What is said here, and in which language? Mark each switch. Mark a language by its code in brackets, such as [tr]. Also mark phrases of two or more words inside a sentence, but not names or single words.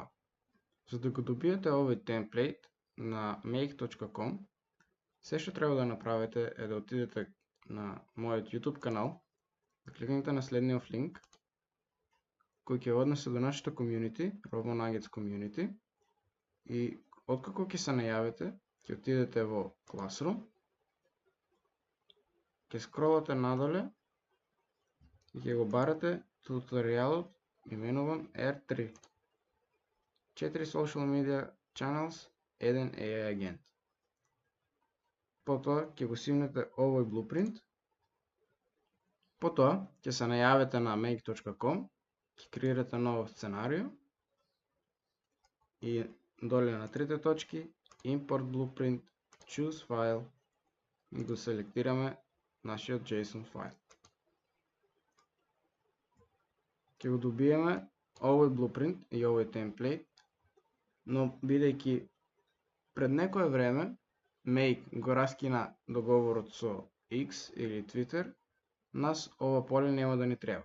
[mk] За да го добиете овој темплейт на make.com, се што треба да направите е да отидете на мојот YouTube канал, да кликнете на следниот линк, кој ќе однесе до нашето community, RoboNuggets Community, и откако ќе се најавите, ќе отидете во Classroom, ќе скролате надоле и ќе го барате туторијалот именуван R3. [en] 4 social media channels, 1 AI агент. [mk] Потоа ќе го симнете овој blueprint. Потоа ќе се најавите на make.com, ќе креирате ново сценарио и доле на трите точки [en] import blueprint, choose file [mk] и го селектираме нашиот JSON файл. Ќе го добиеме овој blueprint и овој темплейт, но бидејќи пред некое време Make го раскина договорот со X или Twitter, нас ова поле нема да ни треба.